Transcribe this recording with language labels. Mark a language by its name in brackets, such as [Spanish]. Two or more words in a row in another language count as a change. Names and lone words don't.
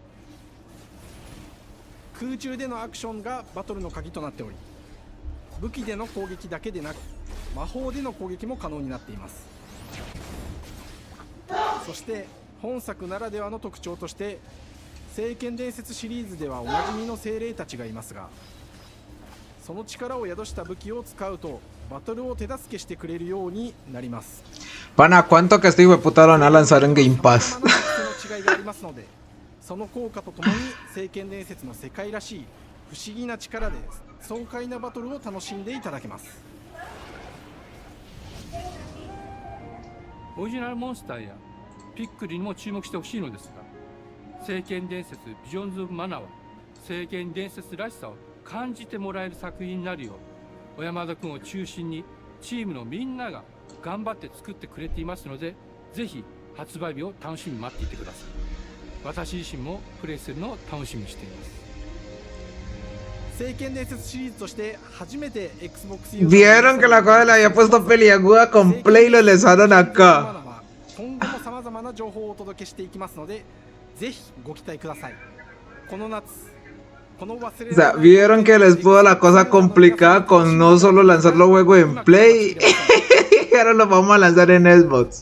[Japanese] 空中でのアクションがバトルの鍵となっており、武器での攻撃だけでなく魔法での攻撃も可能になっています。そして本作ならではの特徴として聖剣伝説シリーズではおなじみの精霊たちがいますが、その力を宿した武器を使うとバトルを手助けしてくれるようになります。 [Spanish] Pana, ¿cuánto que este hijo de puta lo van a lanzar en Game Pass? [Japanese] その効果とともに聖剣伝説の世界らしい不思議な力で爽快なバトルを楽しんでいただけます。オリジナルモンスターやピックリにも注目してほしいのですが、 聖剣伝説ビジョンズ・オブ・マナーは聖剣伝説らしさを感じてもらえる作品になるよう小山田君を中心にチームのみんなが頑張って作ってくれていますので、ぜひ発売日を楽しみに待っていてください。私自身もプレイするのを楽しみにしています。聖剣伝説シリーズとして初めて Xbox [Spanish] Vieron que la cosa le había puesto peliaguda con Play y lo lanzaron acá. [Japanese] 今後も様々な情報をお届けしていきますので、ぜひご期待ください。この夏、この忘れ [Spanish] O sea, vieron que les puso la cosa complicada con no solo lanzar los juegos en Play, y ahora los vamos a lanzar en Xbox.